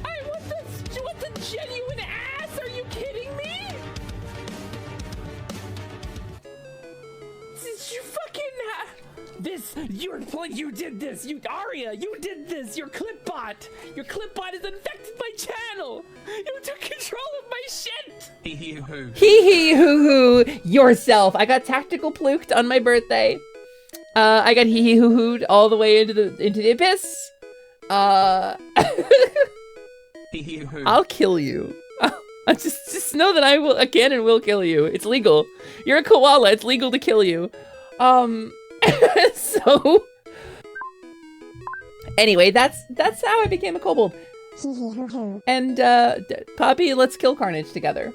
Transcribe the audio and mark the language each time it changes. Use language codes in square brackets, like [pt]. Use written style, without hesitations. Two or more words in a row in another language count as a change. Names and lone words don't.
[en] What the genuine ass? Are you kidding me? Did you fucking you did this. Aria, you did this. Your Clipbot has infected my channel. You took control of my shit. Hee hee hoo. Hee hee hoo hoo yourself. I got tactical pluked on my birthday. I got hee hee hoo hooed all the way into the abyss. Hee hee hoo. I'll kill you. Just know that I can and will kill you. It's legal. You're a koala. It's legal to kill you. So anyway, that's how I became a kobold. And Poppy, let's kill Carnage together.